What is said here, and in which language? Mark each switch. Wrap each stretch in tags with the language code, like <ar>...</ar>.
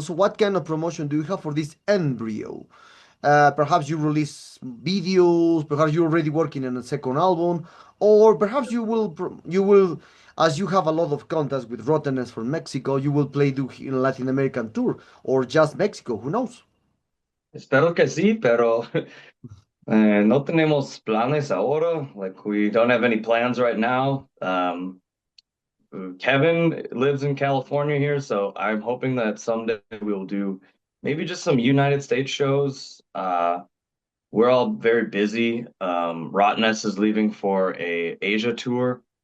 <en>So, what kind of promotion do you have for this embryo? Perhaps you release videos. Perhaps you're already working on a second album, or perhaps you will, as you have a lot of contacts with Rottenness from Mexico, you will play do in Latin American tour or just Mexico. Who knows?</en> <es>Espero que sí, pero no tenemos planes ahora.</es> <en>Like we don't have any plans right now. Kevin lives in California here, so I'm hoping that someday we'll do maybe just some United States shows. We're all very busy. Rottnest is leaving for a Asia tour.</en>